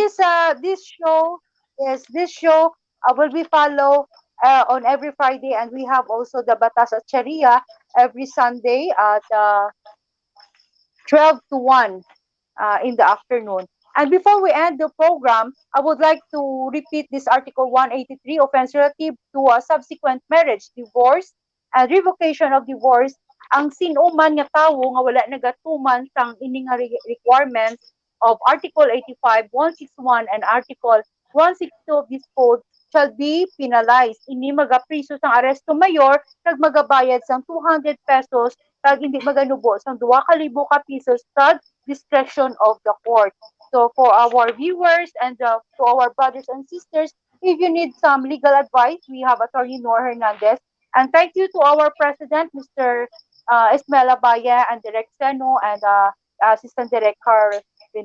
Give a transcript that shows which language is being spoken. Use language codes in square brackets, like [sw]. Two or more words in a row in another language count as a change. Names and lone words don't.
[en] this show, yes, this show will be follow on every Friday, and we have also the Batas at Sharia every Sunday at 12 to 1 in the afternoon. And before we end the program, I would like to repeat this Article 183 offense relative to a subsequent marriage, divorce, and revocation of divorce. [hil] Ang sinuman nga tawo nga wala nagatuman sang ining [en] requirements of Article 85, 161, and Article 162 of this code shall be penalized. [hil] Ini magapriso sang [es] aresto mayor [hil] kag magabayad sang 200 pesos kag hindi maganubo sang 2,000 ka pesos kag [en] discretion of the court. So for our viewers and to our brothers and sisters, if you need some legal advice, we have Attorney Noor Hernandez. And thank you to our President, Mr. Esmela Baya, and Direct Seno, and Assistant Director Vinras.